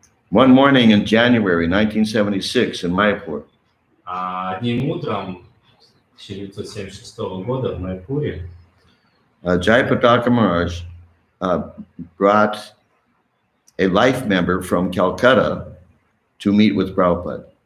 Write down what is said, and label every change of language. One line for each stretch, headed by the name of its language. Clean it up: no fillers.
English: One morning in January 1976 in Mayapur,
Russian: Одним утром 1976 года в Майпуре
English: Jayapataka Maharaj brought a life member from Calcutta to meet with Prabhupada.